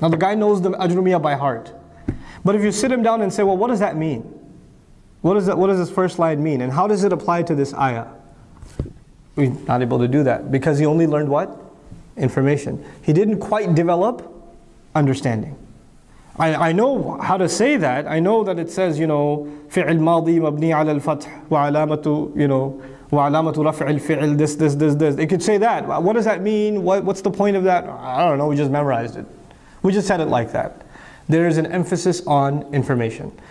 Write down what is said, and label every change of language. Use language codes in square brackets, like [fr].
[en] Now the guy knows the Ajrumiyya by heart. But if you sit him down and say, well, what does that mean? What does this first line mean? And how does it apply to this ayah? We're not able to do that because he only learned what? Information. He didn't quite develop understanding. I know how to say that. I know that it says, [ar] فِعِل مَاضِي مَبْنِي عَلَى الْفَتْحِ وَعَلَامَةُ وَعَلَامَةُ رَفْعِ الْفِعِل [en] this. It could say that. What does that mean? What's the point of that? I don't know, we just memorized it. We just said it like that. There is an emphasis on information.